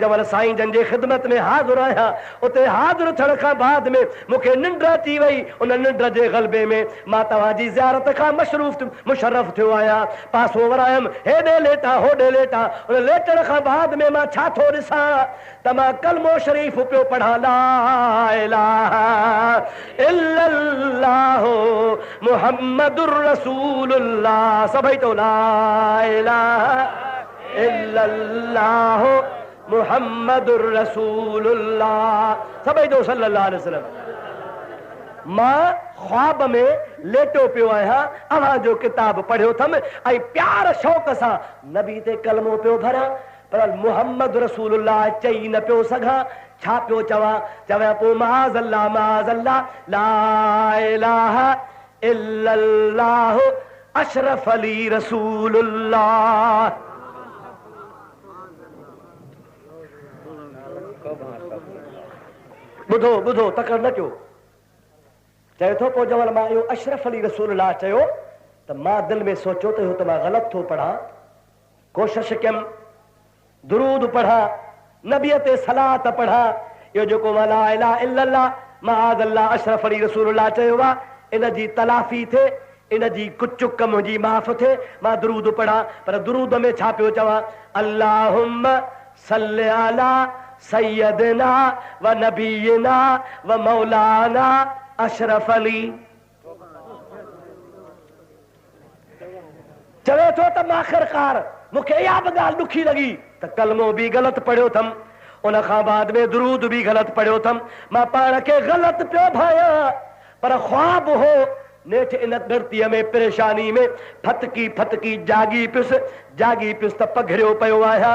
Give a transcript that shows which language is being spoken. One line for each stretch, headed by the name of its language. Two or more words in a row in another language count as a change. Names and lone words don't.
Sindhi: जमल साईं जन जे ख़िदमत में हाज़िर आहियां उते हाज़िर थियण खां बाद में मूंखे निंड अची वई उन निंड जे ग़लबे में मां तव्हांजी ज़ियारत खां मुशर्रफ थियो आहियां पासो वरायमि हेॾे लेटा होॾे लेटा उन लेटण खां बाद में मां छा थो ॾिसां त मां कलमो शरीफ़ पियो पढ़ां ला
Arabic: إله إلا الله محمد رسول الله
Sindhi: सभई तो
Arabic: لا إله إلا الله محمد رسول الله
Sindhi: सभई तो
Arabic: صلى الله عليه وسلم
Sindhi: मां ख्वाब में लेटो पियो आहियां अव्हां जो किताब पढ़ियो थमि ऐं प्यार शौक़ सां नबी ते कलमो पियो भरियां पर
Arabic: محمد رسول الله
Sindhi: चई न पियो सघां छा पियो चवां पोइ माज़अल्लाह
Arabic: لا إله إلا الله أشرف علي رسول الله
Sindhi: ॿुधो तकड़ न कयो चए थो पोइ जवल मां इहो अशरफ अली रसूलुल्लाह चयो त मां दिलि में सोचियो त इहो त मां ग़लति थो पढ़ां कोशिश कयमि दुरूद पढ़ा, नबीअ ते सलात पढ़ा। इहो जेको
Arabic: لا إله إلا الله معاذ الله أشرف علي رسول الله
Sindhi: चयो आहे, इन जी तलाफ़ी थिए, इन जी कुचुक मुंहिंजी माफ़ थिए। मां दुरूद पढ़ा, पर दुरूद में छा पियो चवां?
Arabic: اللهم صل على سيدنا و نبينا و مولانا أشرف علي.
Sindhi: चवे थो त आख़िरकार मूंखे इहा बि ॻाल्हि ॾुखी लॻी त कलमो बि ग़लति पढ़ियो अथमि, उन खां बाद में दुरूद बि ग़लति पढ़ियो अथमि। मां पाण खे ग़लति पियो भायां, पर ख्वाब हो नेठि इन धरतीअ में परेशानी में फतकी फतकी जागी पियुसि त पघरियो पियो आहियां।